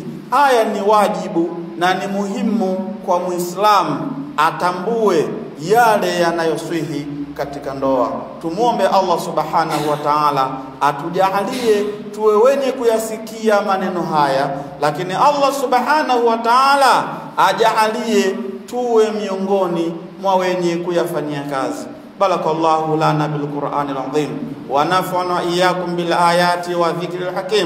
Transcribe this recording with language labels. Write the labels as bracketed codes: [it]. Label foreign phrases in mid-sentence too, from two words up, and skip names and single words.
[sw] Haya ni wajibu na ni muhimu kwa Muislamu atambue yale yanayoswihi katika ndoa. Tumuombe Allah [ar] سبحانه وتعالى [sw] atujalie tuwe wenye kuyasikia maneno haya, lakini Allah [ar] سبحانه وتعالى [sw] ajalie tuwe miongoni mwa wenye kuyafanyia kazi. [ar] بارك الله لنا بالقرآن العظيم ونفعنا وإياكم بالآيات والذكر الحكيم.